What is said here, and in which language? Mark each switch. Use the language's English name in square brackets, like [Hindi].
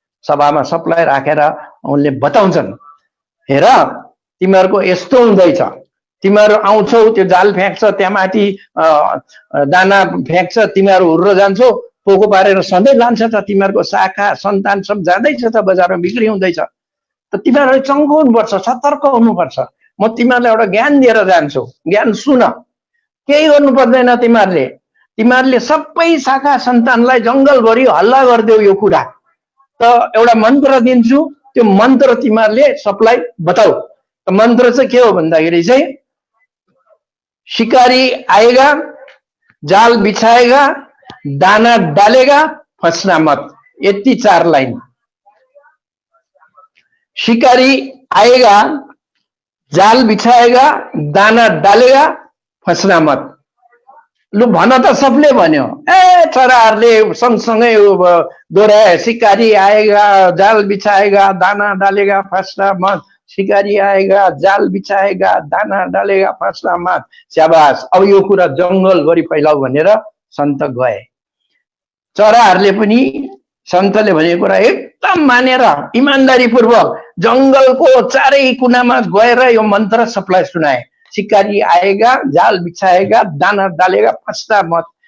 [Nepali] सभामा सबलाई राखेर उनले बताउँछन्, हेर तिमीहरूको यस्तो हुँदैछ, तिमीहरू आउँछौ, त्यो जाल फ्याँक्छ, त्यहाँ माथि दाना फ्याँक्छ, तिमीहरू हुर्र जान्छौ, पोको पारेर सधैँ लान्छ त, तिमीहरूको शाखा सन्तान सब जाँदैछ त, बजारमा बिक्री हुँदैछ, त तिमीहरूले चङ्खो हुनुपर्छ, सतर्क हुनुपर्छ। म तिमीहरूलाई एउटा ज्ञान दिएर जान्छु, ज्ञान सुन, केही गर्नु पर्दैन तिमीहरूले, तिमीहरूले सबै शाखा सन्तानलाई जङ्गलभरि हल्ला गरिदेऊ यो कुरा, त एउटा मन्त्र दिन्छु, त्यो मन्त्र तिमीहरूले सबलाई बताऊ। त मन्त्र चाहिँ के हो भन्दाखेरि चाहिँ [Hindi] शिकारी आएगा, जाल बिछाएगा, दाना डालेगा, फंसना मत, [Nepali] यति 4 लाइन। [Hindi] शिकारी आएगा, जाल बिछाएगा, दाना डालेगा, फंसना मत। [Nepali] लु भन त सबले भन्यो, ए चराहरूले सँगसँगै दोहोऱ्याए, [Hindi] शिकारी आएगा, जाल बिछाएगा, दाना डालेगा, फंसना मत, शिकारी आएगा, जाल बिछाएगा, दाना डालेगा, फंसना मत। [Nepali] स्याबास, अब यो कुरा जङ्गलभरि फैलाऊ भनेर सन्त गए। चराहरूले पनि सन्तले भनेको कुरा एकदम मानेर इमानदारीपूर्वक जंगलको चारै कुनामा गएर यो मन्त्र सबलाई सुनाए। [Hindi] शिकारी आएगा, जाल बिछाएगा, दाना डालेगा, फस्दा मत।